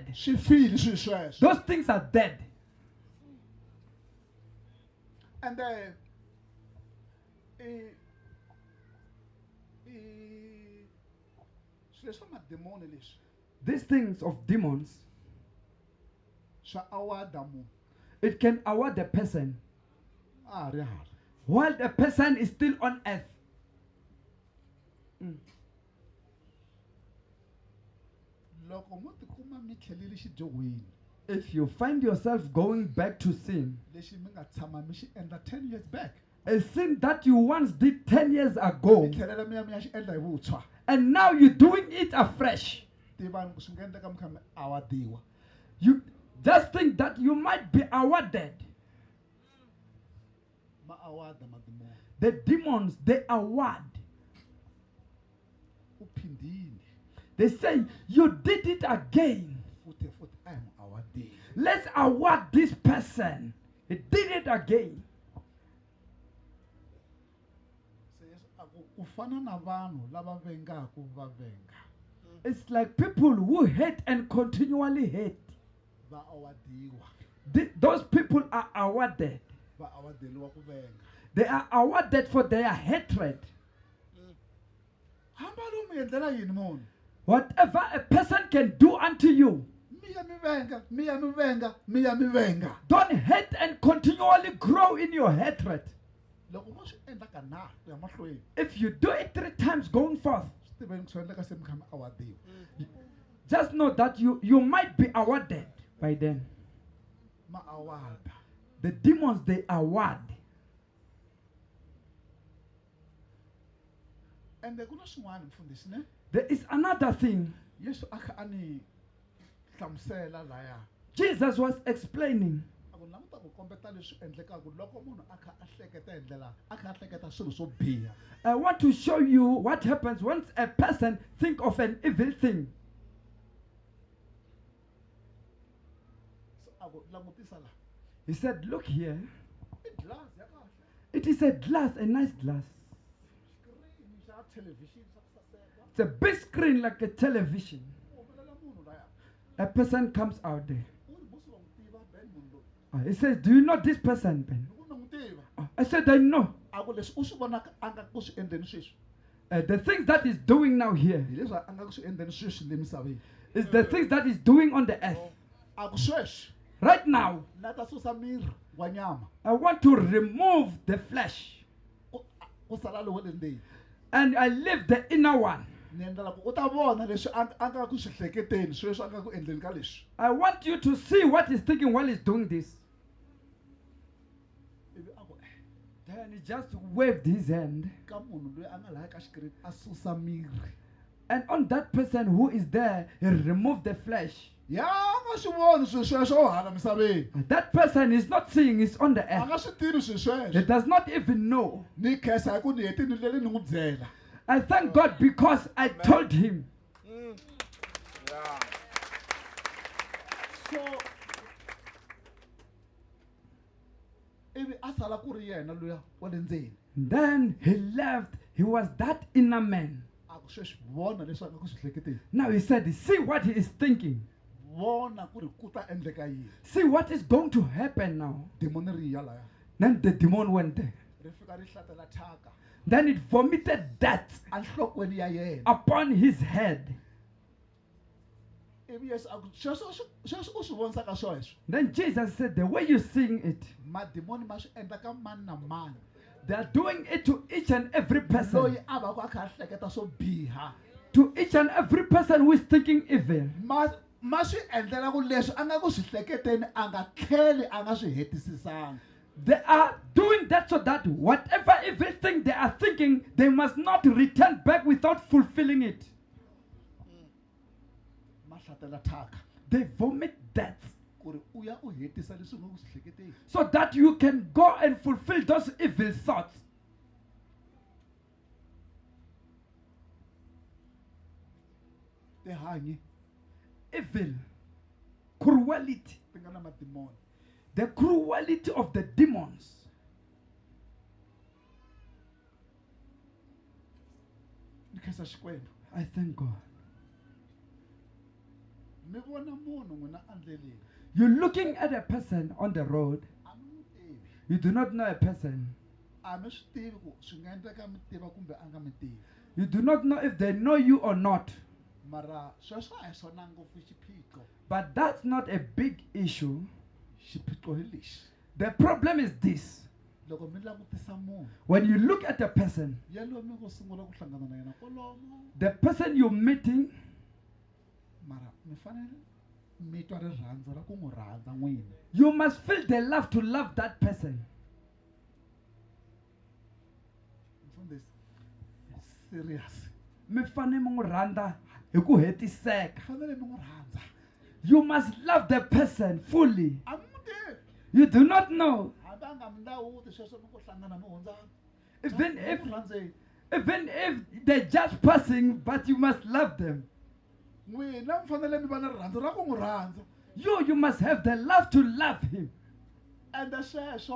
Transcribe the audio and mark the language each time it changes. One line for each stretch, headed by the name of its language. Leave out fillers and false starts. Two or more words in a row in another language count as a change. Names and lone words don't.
Tsonga: swi file swilo sweswo
English: Those things are dead.
Tsonga: and swilo swa madimoni leswi
English: These things of demons,
Tsonga: swa awada munhu
English: it can award the person
Tsonga: a ha ri hala
English: while the person is still on earth.
Tsonga: loko mo tikuma mi tlheleli xidyohweni
English: If you find yourself going back to sin,
Tsonga: lexi mi nga tshama mi xi endla
English: 10 years back a sin that you once did 10 years ago,
Tsonga: mi tlhelela mi ya xi endla hi vuntshwa
English: and now you're doing it afresh.
Tsonga: tivani ku swi nga endleka mi kha mi awadiwa
English: You just think that you might be awarded.
Tsonga: ma awada madimoni
English: The demons, they award.
Tsonga: u phindini
English: They say, you did it again.
Tsonga: futhi a hi mu awadeni
English: Let's award this person. He did it again.
Tsonga: se yesu a ku fana na vanhu lava vengaku va venga
English: It's like people who hate and continually hate.
Tsonga: va awadiwa
English: Those people are awarded.
Tsonga: va awadeliwa ku venga
English: They are awarded for their hatred.
Tsonga: hamba lo mi endlela yini munhu
English: Whatever a person can do unto you,
Tsonga: mi ya mi venga mi ya mi venga mi ya mi venga
English: don't hate and continually grow in your hatred.
Tsonga: loko mo swi endla ka na ku ya mahlweni
English: If you do it 3 times going forth,
Tsonga: swi tiveni ku swi endleka se mi kha mi awadiwa.
English: Just know that you might be awarded by them.
Tsonga: Ma awada.
English: The demons, they award.
Tsonga: Ende ku na swin'wana mfundhisi ne?
English: There is another thing.
Tsonga: Yesu a kha a ni hlamusela laya.
English: Jesus was explaining.
Tsonga: A ku languta ku kombeta leswi endlekaka loko munhu a kha a hleketa hi ndlela a kha a hleketa swilo swo biha.
English: I want to show you what happens once a person think of an evil thing.
Tsonga: So a ku langutisa la.
English: He said, look here.
Tsonga: I glass ya kahle.
English: It is a glass, a nice glass.
Tsonga: Screen xa television xa ku saseka.
English: It's a big screen like a television.
Tsonga: U humelela munhu laya.
English: A person comes out there.
Tsonga: U ri bosi wa n'wi tiva Ben munhu loyi.
English: He says, do you know this person, Ben?
Tsonga: Loko na n'wi tiva.
English: I said, I know.
Tsonga: A ku leswi u swi vonaka a nga ku swi endleni sweswi.
English: The things that he's doing now here
Tsonga: Hi leswi a nga ku swi endleni sweswi le misaveni.
English: is the things that he's doing on the earth.
Tsonga: A ku sweswi.
English: Right now,
Tsonga: Na ta susa miri wa nyama.
English: I want to remove the flesh
Tsonga: Ku sala lowo le ndzeni.
English: and I leave the inner one.
Tsonga: Ni endlela ku u ta vona leswi a nga ku swi hleketeni sweswi a nga ku endleni ka leswi.
English: I want you to see what he's thinking while he's doing this.
Tsonga: Ivi a ku
English: Then he just waved his hand.
Tsonga: ka munhu loyi a nga laya ka xikirini a susa miri.
English: And on that person who is there, he removed the flesh.
Tsonga: Ya nga swi voni swilo sweswo hala misaveni.
English: That person is not seeing, it's on the
Tsonga: A
English: earth.
Tsonga: nga swi tivi swilo
English: He
Tsonga: sweswo.
English: does not even know.
Tsonga: Ni khensa hi ku ni hetini leli ni n'wi byela.
English: I thank God because I told him. Yeah.
Tsonga: So ivi a sala ku ri yena luya wa le ndzeni.
English: Then he left. He was that inner man.
Tsonga: A ku sweswi vona leswi a nga ku swi hleketeni.
English: Now he said, see what he is thinking.
Tsonga: Vona ku ri ku ta endleka yini.
English: See what is going to happen now.
Tsonga: Demoni ri ya laya.
English: Then the demon went there.
Tsonga: Ri fika ri hlatela thyaka
English: Then it vomited death
Tsonga: enhlokweni ya yena.
English: upon his head.
Tsonga: Ivi Yesu a ku sweswo u swi vonisaka sweswo.
English: Then Jesus said, the way you're seeing it,
Tsonga: Mademoni ma swi endla ka mani na mani.
English: they are doing it to each and every person.
Tsonga: Loyi a va ku a kha a hleketa swo biha.
English: To each and every person who is thinking evil.
Tsonga: Ma swi endlela ku leswi a nga ku swi hleketeni a nga tlheli a nga swi hetisisanga.
English: They are doing that so that whatever evil thing they are thinking, they must not return back without fulfilling it.
Tsonga: Ma hlatela thyaka
English: They vomit death
Tsonga: ku ri u ya u hetisa leswi u nga ku swi hleketeni.
English: so that you can go and fulfill those evil thoughts.
Tsonga: Tihanyi
English: Evil, cruelty,
Tsonga: ti nga na mademoni.
English: the cruelty of the demons.
Tsonga: Ni khensa Xikwembu.
English: I thank God.
Tsonga: Mi vona munhu n'wina endleleni.
English: You're looking at a person on the road.
Tsonga: A mi n'wi tivi.
English: You do not know a person.
Tsonga: A mi swi tivi ku swi nga endleka mi tiva kumbe a nga mi tivi.
English: You do not know if they know you or not.
Tsonga: Mara sweswo a hi swona ngopfu xiphiqo.
English: But that's not a big issue.
Tsonga: Xiphiqo hi lexi.
English: The problem is this.
Tsonga: Loko mi langutisa munhu
English: When you look at a person,
Tsonga: yaloyo mi ngo sungula ku hlangana na yena kwalomo.
English: the person you're meeting,
Tsonga: Mara mi fanele mi twa rirhandzu ra ku n'wi rhandza n'wina.
English: you must feel the love to love that person.
Tsonga: Mfundhisi serious. Mi fane mi n'wi rhandza hi ku hetiseka. Fanele mi n'wi rhandza.
English: You must love the person fully.
Tsonga: A mi n'wi tivi.
English: You do not know.
Tsonga: Hambi a nga mi ndawuti sweswo mi ku hlangana mi hundzana.
English: Even
Tsonga: Mi
English: if
Tsonga: n'wi rhandzeni.
English: even if they're just passing, but you must love them.
Tsonga: N'wina mi fanele mi va na rirhandzu ra ku n'wi rhandza.
English: You must have the love to love him.
Tsonga: Ende sweswo